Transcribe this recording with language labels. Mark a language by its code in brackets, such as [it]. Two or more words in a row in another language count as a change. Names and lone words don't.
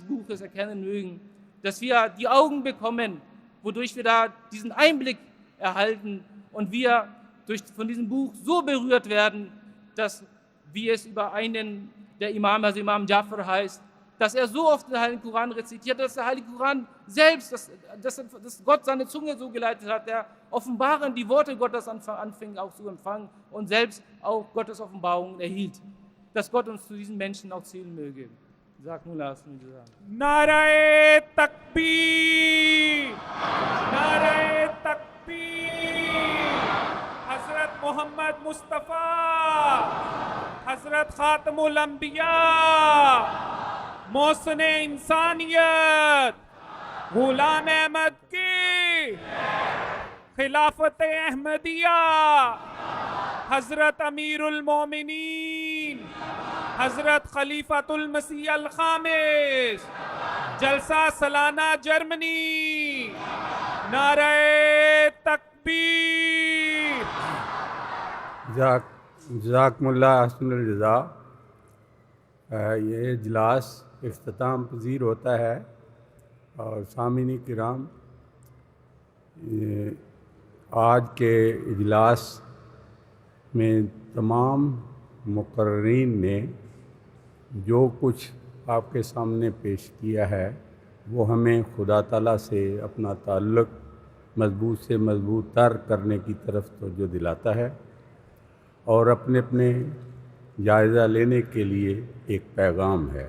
[de] Buches erkennen mögen, dass wir die Augen bekommen, wodurch wir da diesen Einblick erhalten und wir von diesem Buch so berührt werden, dass, wie es über einen der Imam, also Imam Jafar heißt, dass er so oft den Heiligen Koran rezitiert, dass der Heilige Koran selbst, dass Gott seine Zunge so geleitet hat, der offenbaren die Worte Gottes anfing auch zu empfangen und selbst auch Gottes Offenbarungen erhielt. Dass Gott uns zu diesen Menschen auch zählen möge. Sag nun lass mich sagen. [ur] نعرۂ تکبیر! نعرۂ تکبیر! Hazrat Muhammad Mustafa! Hazrat Khatamul Anbiya! محسنِ انسانیت، غلام احمد کی، خلافتِ احمدیہ، حضرت امیر المومنین، حضرت خلیفۃ المسیح الخامس، جلسہ سالانہ جرمنی، نعرۂ تکبیر. [ar] جزاكم الله أحسن الجزاء. [ur] یہ اجلاس اختتام پذیر ہوتا ہے اور سامعین کرام، آج کے اجلاس میں تمام مقررین نے جو کچھ آپ کے سامنے پیش کیا ہے وہ ہمیں خدا تعالیٰ سے اپنا تعلق مضبوط سے مضبوط تر کرنے کی طرف توجہ دلاتا ہے اور اپنے اپنے جائزہ لینے کے لیے ایک پیغام ہے.